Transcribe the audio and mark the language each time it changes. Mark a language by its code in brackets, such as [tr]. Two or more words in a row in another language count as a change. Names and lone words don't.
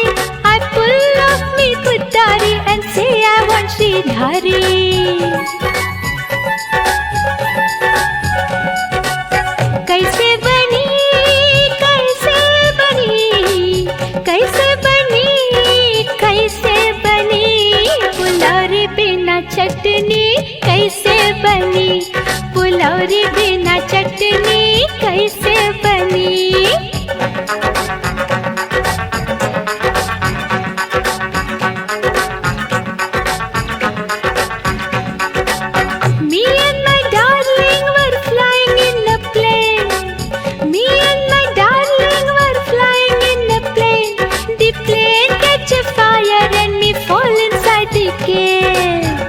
[en] I pull off me kudari and say I want Sridhari. [bho] कैसे बनी, कैसे बनी, कैसे बनी, कैसे बनी फुलौरी बिना चटनी, कैसे बनी फुलौरी बिना चटनी, कैसे बनी। [en] Me and my darling were flying in a plane. Me and my darling were flying in a plane. The plane catch a fire and me fall inside the cave.